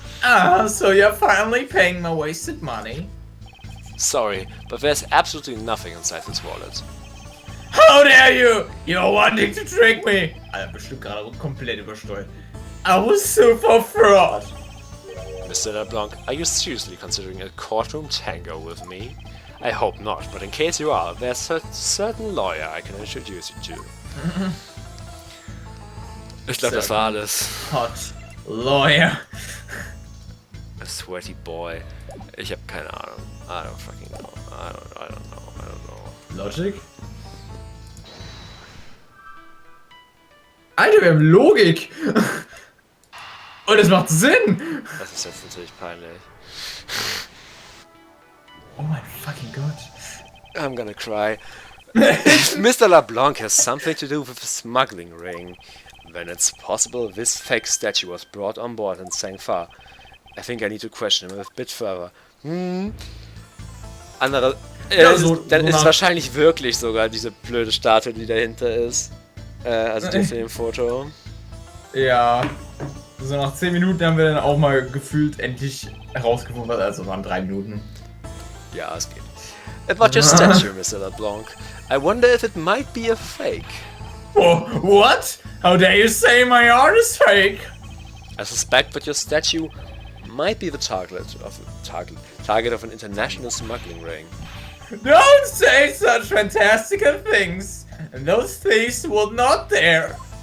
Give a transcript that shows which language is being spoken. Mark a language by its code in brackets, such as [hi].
[en] Ah, so you're finally paying my wasted money. Sorry, but there's absolutely nothing inside this wallet. How dare you! You're wanting to trick me! [de] Alter, bestimmt gerade komplett übersteuert. [en] I was super fraud. Mr. LeBlanc, are you seriously considering a courtroom tango with me? I hope not, but in case you are, there's a certain lawyer I can introduce you to. [de] Ich glaube, das war alles. [en] Hot lawyer. A sweaty boy. [de] Ich habe keine Ahnung. [en] I don't fucking know. I don't know. Logic? [de] Alter, wir haben Logik! Und es macht Sinn! Das ist jetzt natürlich peinlich. Oh mein fucking Gott. [en] I'm gonna cry. If Mr. LeBlanc has something to do with the smuggling ring, then it's possible this fake statue was brought on board in Sangfa. I think I need to question him a bit further. [de] Andere... Ja, dann ist wahrscheinlich wirklich sogar diese blöde Statue, die dahinter ist. Also die für dem Foto. Ja. So nach 10 Minuten haben wir dann auch mal gefühlt endlich herausgefunden, was also waren 3 Minuten. Ja, es geht. [en] About your statue, Mr. LeBlanc. I wonder if it might be a fake. Oh, what? How dare you say my art is fake? I suspect that your statue might be the target of an international smuggling ring. Don't say such fantastical things. Those thieves will not dare.